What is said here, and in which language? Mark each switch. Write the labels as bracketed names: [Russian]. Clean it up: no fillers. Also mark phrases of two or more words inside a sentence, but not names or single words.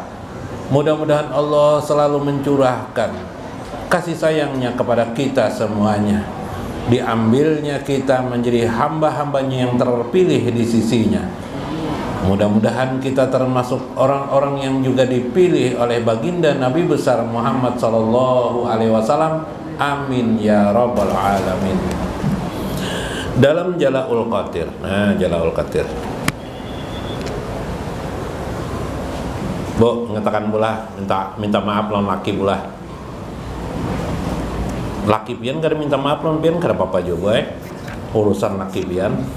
[Indonesian] Mudah-mudahan Allah selalu mencurahkan kasih sayangnya kepada kita semuanya. Diambilnya kita menjadi hamba-hambanya yang terpilih di sisinya. Mudah-mudahan kita termasuk orang-orang yang juga dipilih oleh baginda Nabi besar Muhammad [Arabic] صلى الله عليه وسلم. آمين يا رب العالمين. [Indonesian] Dalam Jala'ul Qatir. Nah, Jala'ul Qatir. [Banjar] Bu, ngatakan pula minta maaf lawan laki pula. Laki pian kada minta maaf lawan pian kada apa-apa juga urusan laki pian.